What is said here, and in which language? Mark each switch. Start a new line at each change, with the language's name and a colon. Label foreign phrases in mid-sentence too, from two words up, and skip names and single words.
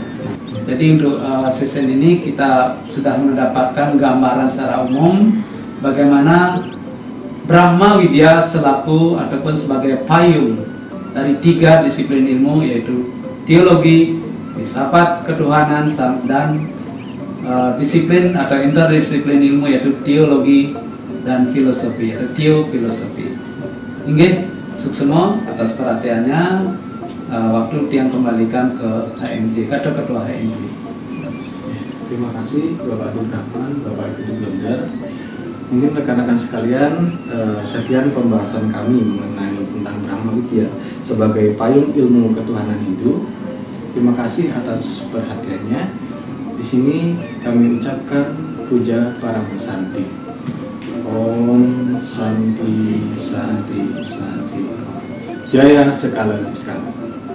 Indonesian: Jadi untuk season ini kita sudah mendapatkan gambaran secara umum bagaimana Brahma Widya selaku ataupun sebagai payung dari 3 disiplin ilmu, yaitu teologi, filsafat ketuhanan, dan disiplin atau interdisiplin ilmu yaitu teologi dan filosofi atau teofilosofi.
Balinese: Inggih, suksema
Indonesian: atas perhatiannya. Waktu yang kembalikan ke HMJ, kata Ketua HMJ. Terima kasih Bapak Abdul Rahman, Bapak Ibu Blender. Mungkin rekan-rekan sekalian, sekian pembahasan kami mengenai tentang Brahma Widya sebagai payung ilmu ketuhanan Hindu. Terima kasih atas perhatiannya. Di sini kami ucapkan puja Parama Santi.
Sanskrit: Om Santi Santi Santi.
Indonesian: Jaya sekali sekali.